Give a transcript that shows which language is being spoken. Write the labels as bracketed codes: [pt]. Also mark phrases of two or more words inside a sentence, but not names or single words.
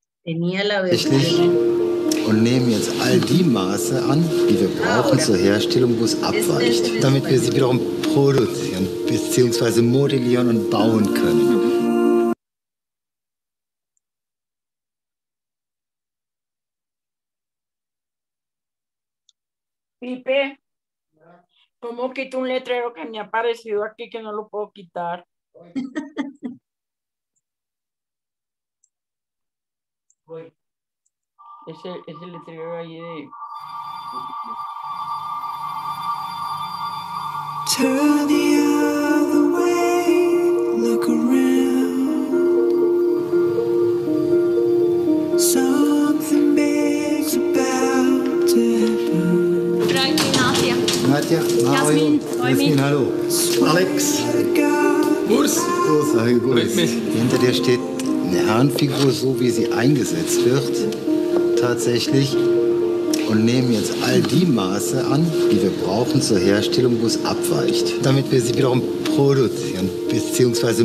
[de] Genial, tatsächlich und nehmen jetzt all die Maße an, die wir brauchen zur Herstellung, wo es abweicht, damit wir sie wiederum produzieren bzw. modellieren und bauen können. [es] Pipe, ¿cómo quito un letrero que me ha aparecido aquí que no lo puedo quitar? Ese letrero ahí de... [en] Turn the other way, look around. Something big's about to happen. [de] Freunde Nadja. Nadja, Mario, Jasmin, hallo. Alex. Urs. Großartige Grüße. Hinter dir steht eine Herrenfigur, so wie sie eingesetzt wird, tatsächlich. Und nehmen jetzt all die Maße an, die wir brauchen zur Herstellung, wo es abweicht, damit wir sie wiederum produzieren bzw.